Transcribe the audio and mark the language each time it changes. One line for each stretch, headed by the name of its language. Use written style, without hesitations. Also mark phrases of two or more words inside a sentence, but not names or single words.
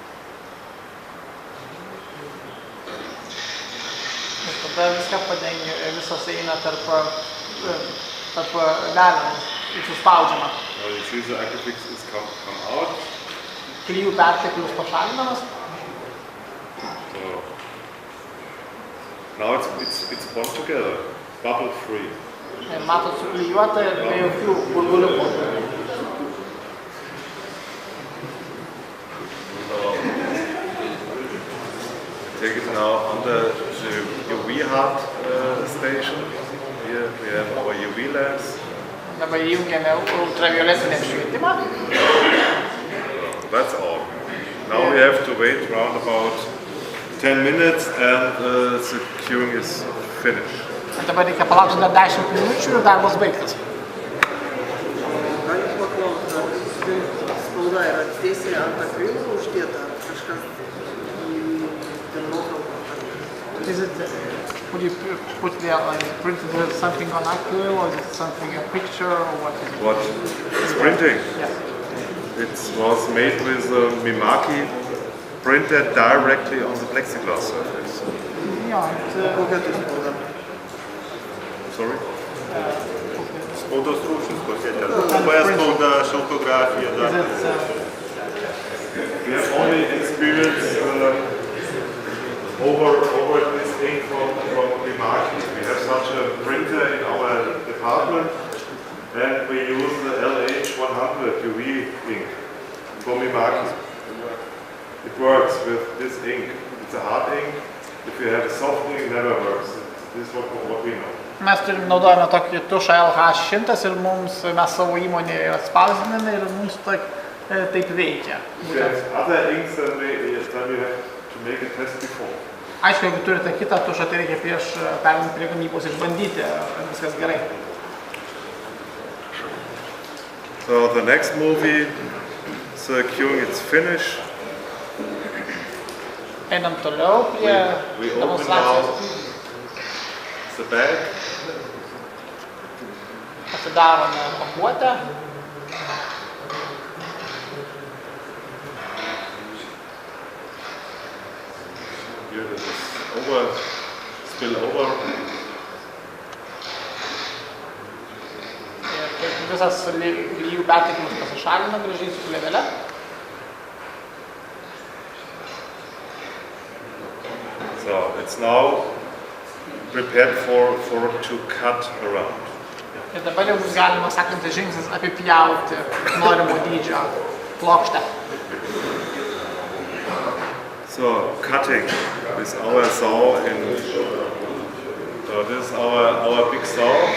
Lithuanian: Ir tada viską padengia, visas eina tarp velnų, suspaudžiama.
English: Now you see the Agrifix is come out.
Lithuanian: Klijų perteklius pašalinamas.
English: So now it's bond together, bubble free.
Lithuanian: Ir matot, suklijuota ir be jokių burbuliukų.
English: Take it now under the UV hard station. Here we have our UV lamps.
Lithuanian: Dabar įjungiame ultravioletinį apšvietimą.
English: That's all. Now we have to wait around about 10 minutes and the queuing is finished.
Lithuanian: Dabar reikia palaukti dar 10 minučių ir darbas baigtas. Galim paklausti, ar spauda yra tiesiai ant akrilo uždėta, ar kažkas dėl nuotraukų?
English: Is it, would you put there, like, printed something on acryl, or is it something, a picture, or what is it? What? It's printing. Yes. It was made with a Mimaki printed directly on the plexiglass surface. Yeah, it's,
Lithuanian: Kokia tai spauda?
English: Sorry?
Lithuanian: Spaudos rūšis kokia ten? UV spauda, šilkografija,
English: is
Lithuanian: dar.
English: it, We have only experience over this thing from Mimaki. We have such a printer in our department and we use the LH100 UV ink from Mimaki. It works with this ink. It's a hard ink if you have softening, it never works. This is what we know.
Lithuanian: Mes naudojame tokį tušą LH100 ir mes savo įmonėje atspausdiname ir mums taip veikia.
English: If you have other inks, then you have to make a test before.
Lithuanian: Aišku, jeigu turite kitą tušą, tai reikia prieš perėmant prie gamybos išbandyti, ar viskas gerai.
English: So the next movie, the queuing its finish.
Lithuanian: Einam toliau prie demonstracijos.
English: The bag.
Lithuanian: Atidarome pakuotę.
English: Here it is spill over.
Lithuanian: Ir visas klijų perteklius pasišalina gražiai su plėvele.
English: So it's now prepared to cut around.
Lithuanian: Ir dabar jau bus galima sekantis žingsnis apipjauti norimo dydžio plokštę.
English: So cutting with our saw so this is our big saw.